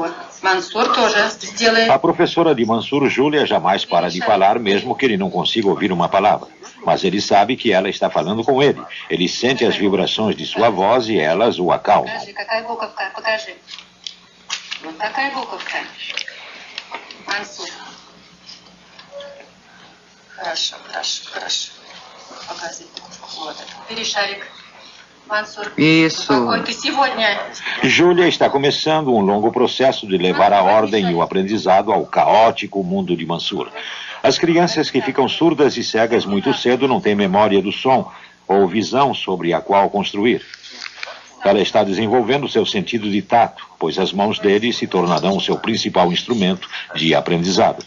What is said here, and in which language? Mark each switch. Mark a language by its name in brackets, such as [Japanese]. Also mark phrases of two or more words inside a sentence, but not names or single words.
[Portuguese] A professora de Mansur, Júlia, jamais para de falar, mesmo que ele não consiga ouvir uma palavra. Mas ele sabe que ela está falando com ele. Ele sente as vibrações de sua voz e elas o acalmam. Mansur. [Russian] Хорошо, хорошо, хорошо. Показывай. Вот это. Бери шарик. Mansur. [Portuguese] Isso. [Russian] Какой ты сегодня? [Portuguese] Júlia está começando um longo processo de levar a ordem e o aprendizado ao caótico mundo de Mansur. As crianças que ficam surdas e cegas muito cedo não têm memória do som ou visão sobre a qual construir. Ela está desenvolvendo seu sentido de tato, pois as mãos dele se tornarão seu principal instrumento de aprendizado.